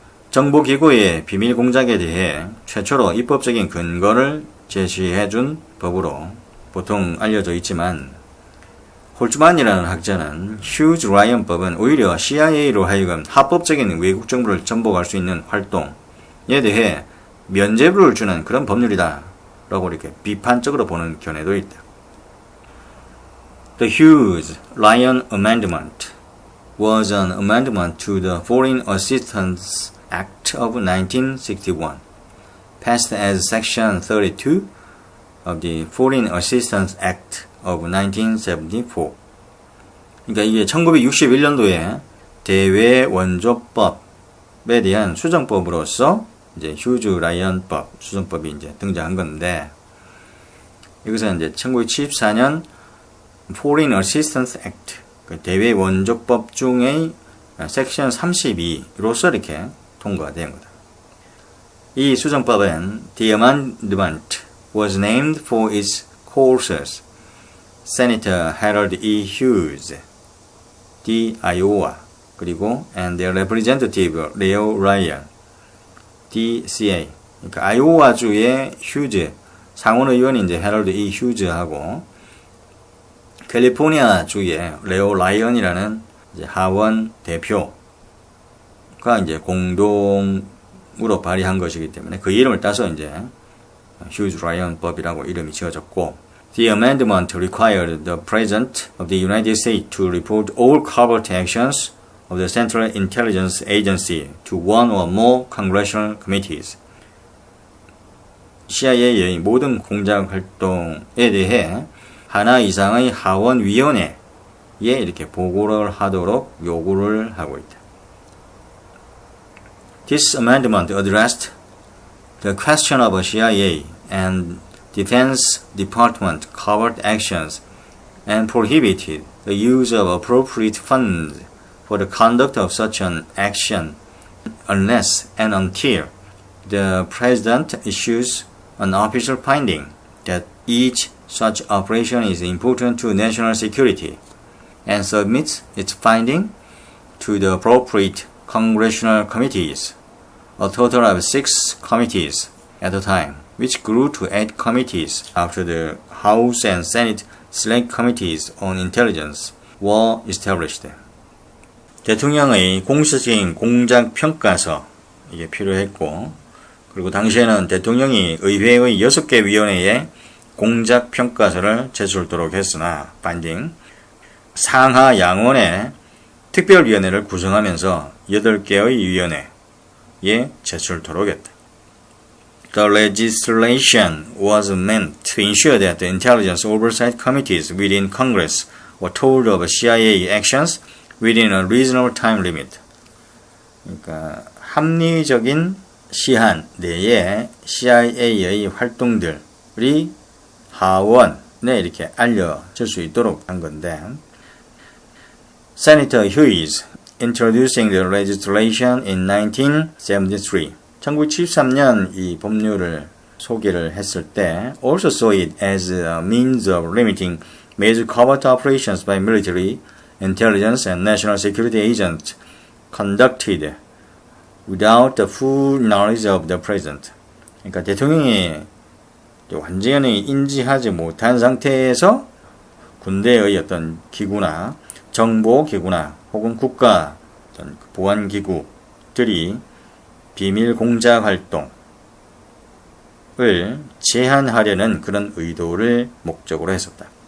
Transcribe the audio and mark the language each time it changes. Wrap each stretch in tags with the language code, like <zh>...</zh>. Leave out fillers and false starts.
<ko>정보기구의 비밀공작에 대해 최초로 입법적인 근거를 제시해준 법으로 보통 알려져 있지만 홀츠만이라는 학자는 휴즈 라이언법은 오히려 CIA로 하여금 합법적인 외국 정보를 전복할 수 있는 활동에 대해 면죄부를 주는 그런 법률이다 라고 이렇게 비판적으로 보는 견해도 있다.</ko> <en>The Hughes-Lyon Amendment was an amendment to the Foreign Assistance Act of 1961, passed as Section 32 of the Foreign Assistance Act of 1974.</en> <ko>그러니까 이게 1961년도에 대외 원조법에 대한 수정법으로서 이제 휴즈-라이언법 수정법이 이제 등장한 건데, 여기서 이제 1974년 Foreign Assistance Act, 그 대외 원조법 중의 섹션 32로서 이렇게 통과가 된 거다. 이 수정법은</ko> <en>The Amendment was named for its co-authors, Senator Harold E. Hughes, D. Iowa,</en> <ko>그리고</ko> <en>and their representative Leo Ryan, DCA.</en> <ko>그러니까 아이오와주의 휴즈 상원의원이 이제 헤럴드 E. 휴즈하고 캘리포니아주의 레오 라이언이라는 이제 하원 대표가 이제 공동으로 발의한 것이기 때문에 그 이름을 따서 이제 휴즈-라이언 법이라고 이름이 지어졌고,</ko> <en>The amendment required the President of the United States to report all covert actions of the Central Intelligence Agency to one or more congressional committees.</en> <ko>CIA의 모든 공작 활동에 대해 하나 이상의 하원위원회에 이렇게 보고를 하도록 요구를 하고 있다.</ko> <en>This amendment addressed the question of CIA and Defense Department covert actions and prohibited the use of appropriate funds for the conduct of such an action unless and until the President issues an official finding that each such operation is important to national security and submits its finding to the appropriate congressional committees, a total of 6 committees at a time, which grew to 8 committees after the House and Senate Select Committees on Intelligence were established.</en> <ko>대통령의 공식적인 공작 평가서 이게 필요했고, 그리고 당시에는 대통령이 의회의 6개 위원회에 공작 평가서를 제출토록 했으나 파인딩 상하 양원의 특별위원회를 구성하면서 8개의 위원회에 제출토록 했다.</ko> <en>The legislation was meant to ensure that the intelligence oversight committees within Congress were told of CIA actions within a reasonable time limit.</en> <ko>그러니까 합리적인 시한 내에 CIA의 활동들이 하원에 이렇게 알려질 수 있도록 한 건데,</ko> <en>Senator Hughes introducing the legislation in 1973.</en> <ko>1973년 이 법률을 소개를 했을 때</ko> <en>also saw it as a means of limiting major covert operations by military, intelligence, and national security agents conducted without the full knowledge of the president.</en> <ko>그러니까 대통령이 완전히 인지하지 못한 상태에서 군대의 어떤 기구나 정보기구나 혹은 국가 보안기구들이 비밀 공작 활동을 제한하려는 그런 의도를 목적으로 했었다.</ko>